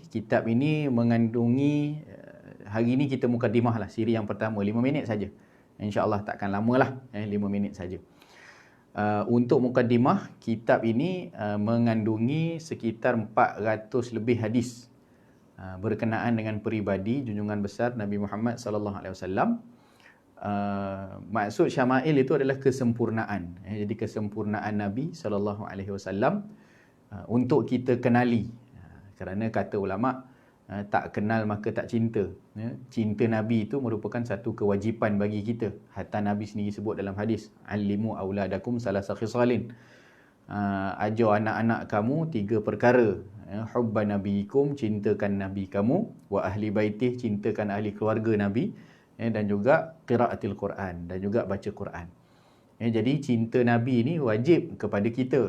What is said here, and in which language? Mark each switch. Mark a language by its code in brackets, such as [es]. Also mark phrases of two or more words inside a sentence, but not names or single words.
[ms] Kitab ini mengandungi, hari ini kita mukadimah lah, siri yang pertama, 5 minit saja. InsyaAllah takkan lama lah, 5 minit saja. Untuk mukaddimah, kitab ini mengandungi sekitar 400 lebih hadis berkenaan dengan peribadi junjungan besar Nabi Muhammad [ar] صلى الله عليه وسلم. [ms] Maksud syama'il itu adalah kesempurnaan. Jadi kesempurnaan Nabi [ar] صلى الله عليه وسلم [ms] untuk kita kenali. Kerana kata ulama, tak kenal maka tak cinta. Cinta Nabi itu merupakan satu kewajipan bagi kita. Hatta Nabi sendiri sebut dalam hadis, [ar] "علموا أولادكم ثلاث خصال." [ms] Ajar anak-anak kamu 3 perkara. [ar] حب نبيكم, [ms] cintakan Nabi kamu, [ar] وأهل بيته, [ms] cintakan ahli keluarga Nabi, dan juga [ar] قراءة القرآن, [ms] dan juga baca Quran. Jadi cinta Nabi ini wajib kepada kita.